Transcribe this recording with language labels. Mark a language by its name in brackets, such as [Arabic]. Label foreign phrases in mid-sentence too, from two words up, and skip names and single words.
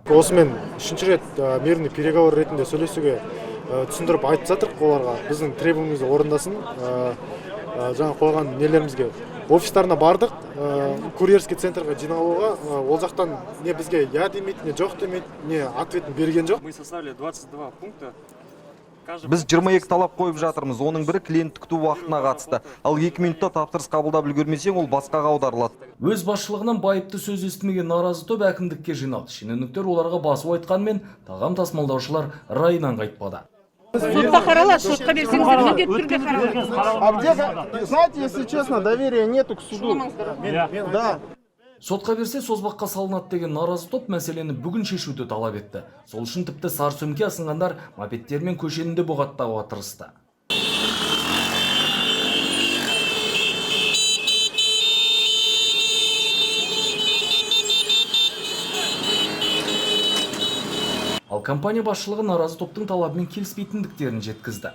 [Kazakh] Осымен үшінші рет [Russian] мирный переговор [Kazakh] ретінде сөйлесуге түсіндіріп айтып жатырмық оларға. Біздің требуемізді орындасын. Жаңа қойған нелерімізге офистарына бардық, курьерский центрға жиналуға. Ол жақтан не бізге я демейді, не жоқ демейді, не ответін берген жоқ. [Russian] Мы составили 22 пункта. [Kazakh] Біз 22 талап қойып жатырмыз. Оның бірі клиент күту уақытына қатысты. Ал 2 минутта тапсырыс қабылдап үлгермесең, ол басқаға аударылады. Өз басшылығынан байыпты сөз естімеген наразы топ әкімдікке жиналды. Шенеуніктер оларға басу айтқанмен, тағам тасымалдаушылар райынан қайтпады. Сотқа қаралады, сотқа берсеңіздер міндетті түрде қаралады. [Russian] А где, знаете, если честно, доверия нету к суду. Да. [Kazakh] Сотқа берсе созбаққа салынады деген наразы топ мәселені бүгін шешуді талап етті. Сол үшін тіпті сарсөмке асынғандар мопедтермен көшенінде бұғаттауға тырысты. Ал компания басшылығы наразы топтың талабымен келіспейтіндіктерін жеткізді.